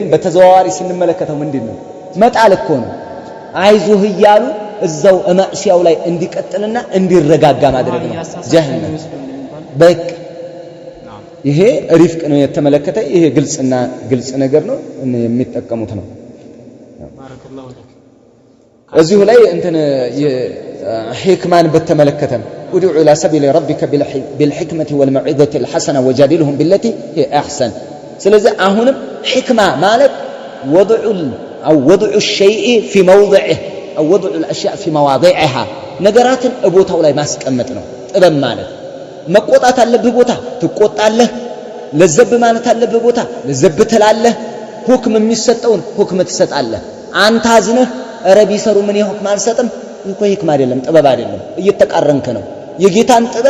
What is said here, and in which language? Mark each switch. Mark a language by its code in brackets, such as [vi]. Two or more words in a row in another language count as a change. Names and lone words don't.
[am] በተዘዋዋሪ ስንመለከተው ምንድነው መጣል እኮ ነው አይዞህ ይያሉ እዛው ማዕሲያው ላይ እንዲቀጥልና እንዲረጋጋ ማድረግ ነው ጀሃነም በቃ ይሄ ሪፍቅ ነው የተመለከተ ይሄ ግልጽ ነገር ነው የሚጠቀሙት ነው [ar] بارك الله لك [am] እዚሁ ላይ እንትን ሕክማን በተመለከተም ادع [ar] الى سبيل ربك بالحكمه والموعظه الحسنه وجادلهم بالتي هي احسن [am] ስለዚህ አሁንም ሕክማ ማለት [ar] وضع الشيء في موضعه او وضع الاشياء في مواضعها [am] ነገራትን ቦታው ላይ ማስቀመጥ ነው ጥበብ ማለት መቆጣት አለብህ ቦታ ትቆጣለህ ለዘብ ማለት አለብህ ቦታ ለዘብ ትላለህ ሁክም የሚሰጠውን ሁክም ትሰጣለህ አንተ አዝነህ ረቢ ሰሩ ምን ይሁክም አልሰጥም ይኮ ህክማ አይደለም ጥበብ አይደለም እየተቃረንከ ነው የጌታን ጥበብ